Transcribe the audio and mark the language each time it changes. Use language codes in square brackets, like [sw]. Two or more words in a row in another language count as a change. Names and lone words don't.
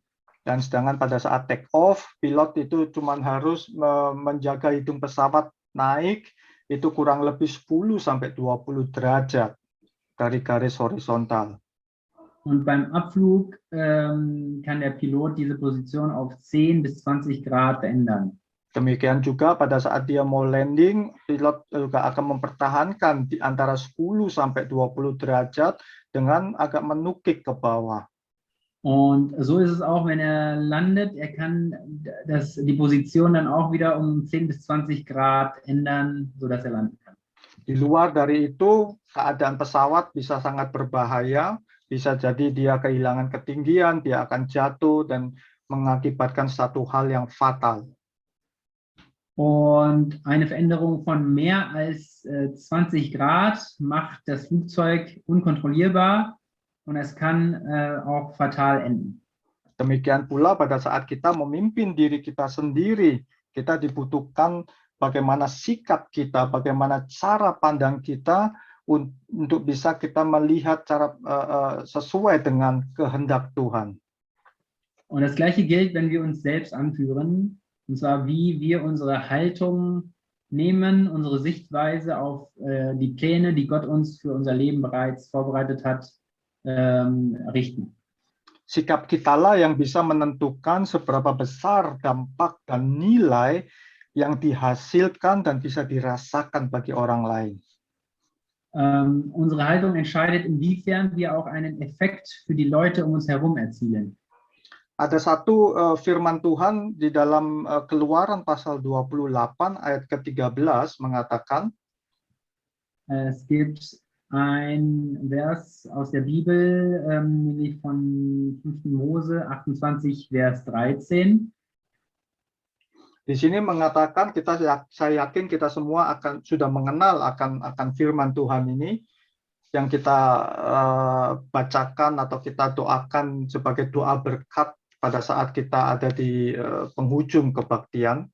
[id] Dan sedangkan pada saat [en] take off, [id] pilot itu cuma harus menjaga hidung pesawat naik itu kurang lebih 10 sampai 20 derajat dari garis horizontal. [de] Und beim Abflug kann der Pilot diese Position auf 10 bis 20 Grad verändern. [id] Demikian juga pada saat dia mau landing, pilot juga akan mempertahankan di antara 10 sampai 20 derajat dengan agak menukik ke bawah. [de] Und so ist es auch, wenn landet, kann die Position dann auch wieder um 10 bis 20 Grad ändern, sodass landen kann. [id] Di luar dari itu, keadaan pesawat bisa sangat berbahaya, bisa jadi dia kehilangan ketinggian, dia akan jatuh dan mengakibatkan satu hal yang fatal. [de] Und eine Veränderung von mehr als 20 Grad macht das Flugzeug unkontrollierbar und es kann auch fatal enden. [id] Demikian pula pada saat kita memimpin diri kita sendiri, kita dibutuhkan bagaimana sikap kita, bagaimana cara pandang kita untuk bisa kita melihat cara sesuai dengan kehendak Tuhan. [de] Und das Gleiche gilt, wenn wir uns selbst anführen. Und zwar, wie wir unsere Haltung nehmen, unsere Sichtweise auf die Pläne, die Gott uns für unser Leben bereits vorbereitet hat, richten. [id] Sikap kitalah yang bisa menentukan seberapa besar dampak dan nilai yang dihasilkan dan bisa dirasakan bagi orang lain. [de] Unsere Haltung entscheidet, inwiefern wir auch einen Effekt für die Leute um uns herum erzielen. [id] Ada satu firman Tuhan di dalam Keluaran pasal 28 ayat ke-13 mengatakan, [de] Es gibt ein Vers aus der Bibel, nämlich von 5. Mose 28, Vers 13. [id] di sini mengatakan saya yakin kita semua sudah mengenal akan firman Tuhan ini yang kita bacakan atau kita doakan sebagai doa berkat pada saat kita ada di penghujung kebaktian.